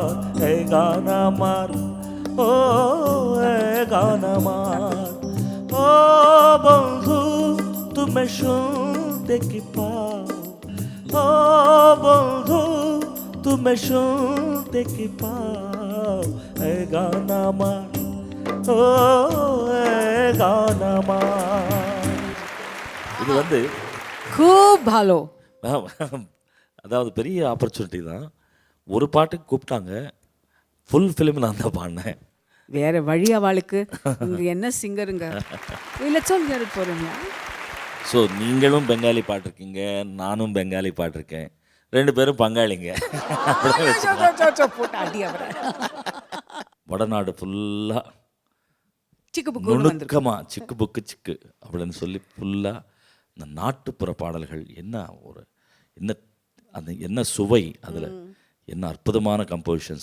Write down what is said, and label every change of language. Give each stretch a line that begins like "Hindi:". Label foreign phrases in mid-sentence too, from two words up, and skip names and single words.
Bangla: এই গান আমার, ও এই গান আমার, ও বন্ধু তুমি শুনতে কি পাও, ও বন্ধু তুমি শুনতে কি পাও? এই গান আমার, ও এই গান আমার।
Tamil: இது வந்து
Bangla: খুব ভালো.
Tamil: அதாவது பெரிய ஆப்பர்ச்சுனிட்டி தான். ஒரு பாட்டுக்கு கூப்பிட்டாங்க,
English: full film
Tamil: நான் தான் பாடினேன். வேற வழி அவளுக்கு. இங்க என்ன சிங்கருங்க.
English: Let's all hear it for him.
Tamil: ஸோ நீங்களும் பெங்காலி பாட்டிருக்கீங்க, நானும் பெங்காலி பாட்டிருக்கேன், ரெண்டு பேரும் பங்காளிங்க. வடநாடு ஃபுல்லாக நுணுக்கமாக சிக்கு புக்கு சிக்கு அப்படின்னு சொல்லி ஃபுல்லாக இந்த நாட்டுப்புற பாடல்கள் என்ன ஒரு என்ன அந்த என்ன சுவை, அதில் என்ன அற்புதமான கம்போசிஷன்ஸ்.